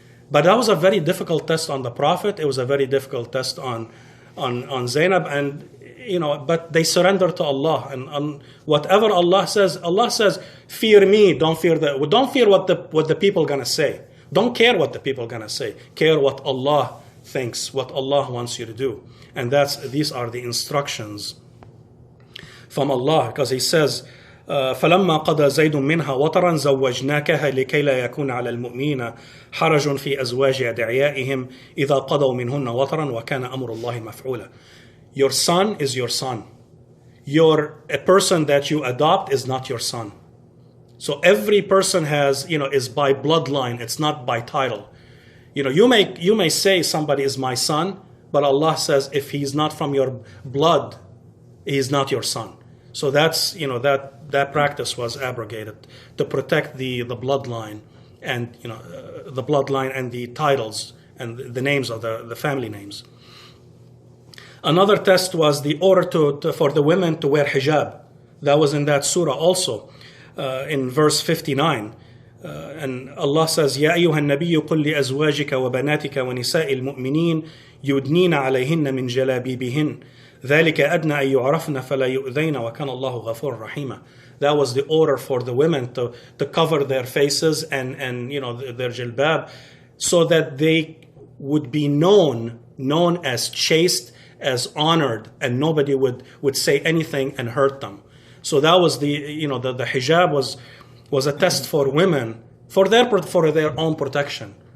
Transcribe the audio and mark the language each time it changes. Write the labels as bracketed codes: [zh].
[en] But that was a very difficult test on the Prophet. It was a very difficult test on Zainab, and but they surrendered to Allah, and whatever Allah says, fear me. Don't fear what the people are gonna say. Don't care what the people are gonna say. Care what Allah thinks, what Allah wants you to do, and these are the instructions from Allah, because He says, [ar] فلما قضى زيد منها وطرا زوجناكها لكي لا يكون على المؤمنين حرج في أزواج أدعيائهم إذا قضوا منهن وطرا وكان أمر الله مفعولا. [en] Your son is your son. A person that you adopt is not your son. So every person is by bloodline. It's not by title. You may say somebody is my son, but Allah says if he's not from your blood, he's not your son. So that's that practice was abrogated to protect the bloodline and the bloodline and the titles and the names of the family names. Another test was the order for the women to wear hijab. That was in that surah also, in verse 59. And Allah says, [ar] يا أيها النبي قل لأزواجك وبناتك ونساء المؤمنين يدنين عليهن من جلابيبهن ذلك أدنى أن يعرفن فلا يؤذين وكان الله غفور رحيما. [en] That was the order for the women to cover their faces and their jilbab, so that they would be known as chaste, as honored, and nobody would say anything and hurt them. So that was the hijab was a test for women for their own protection.